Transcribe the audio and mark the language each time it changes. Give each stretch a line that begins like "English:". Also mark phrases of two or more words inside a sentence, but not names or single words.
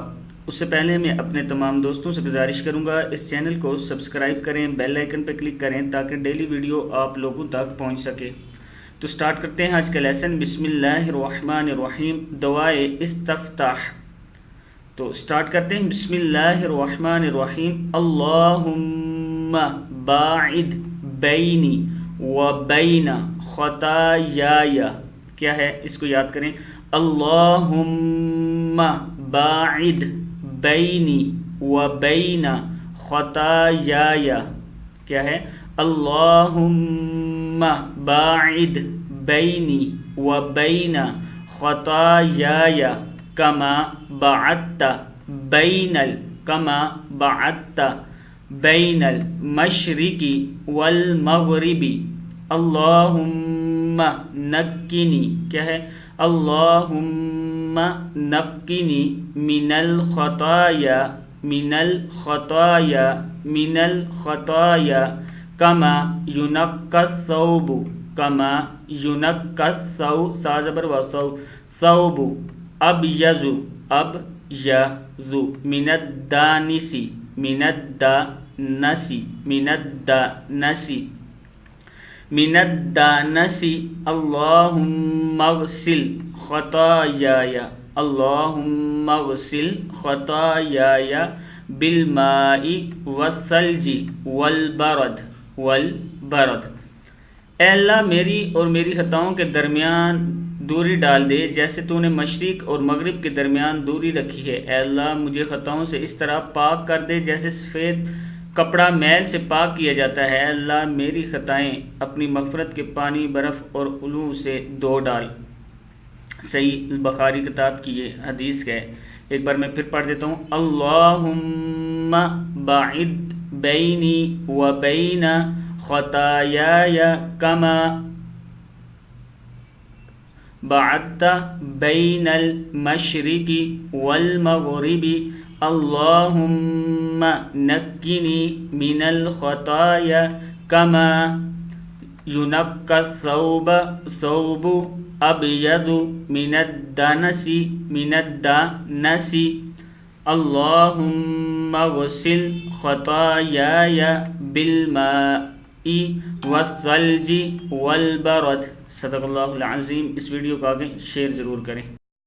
Urdu: اس سے پہلے میں اپنے تمام دوستوں سے گزارش کروں گا اس چینل کو سبسکرائب کریں، بیل آئیکن پہ کلک کریں تاکہ ڈیلی ویڈیو آپ لوگوں تک پہنچ سکے۔ تو سٹارٹ کرتے ہیں آج کا لیسن۔
Arabic: بسم اللہ الرحمن الرحیم،
Urdu: دعائے استفتاح۔ تو سٹارٹ کرتے ہیں۔
Arabic: بسم اللہ الرحمن الرحیم، اللہم باعد بینی و بین خطایای۔
Urdu: کیا ہے اس کو یاد کریں،
Arabic: اللہم باعد بینی و بین خطایای۔
Urdu: کیا ہے،
Arabic: اللہم باعد بینی و بین خطایای کما بعدت بین المشرق والمغرب۔ اللہم نقنی،
Urdu: کیا ہے،
Arabic: اللہم نقنی من الخطایا کما ینقی الثوب، ثوب ابیض من الدنس۔ اللہم اغسل خطایای بالماء والثلج والبرد۔
Urdu: اے اللہ میری اور میری خطاؤں کے درمیان دوری ڈال دے جیسے تو نے مشرق اور مغرب کے درمیان دوری رکھی ہے۔ اے اللہ مجھے خطاؤں سے اس طرح پاک کر دے جیسے سفید کپڑا میل سے پاک کیا جاتا ہے۔ اے اللہ میری خطائیں اپنی مغفرت کے پانی، برف اور علو سے دھو ڈال۔ صحیح بخاری کتاب کی یہ حدیث ہے۔ ایک بار میں پھر پڑھ دیتا ہوں۔
Arabic: اللہم باعد بینی و بین خطایای کما بعدت بین المشرق والمغرب۔ اللہم نقنی من الخطایا کما ینقی الثوب ابیض من الدنس۔ اللہم اغسل خطایای بالماء والثلج والبرد۔ صدق اللہ العظیم۔
Urdu: اس ویڈیو کو آگے شیئر ضرور کریں۔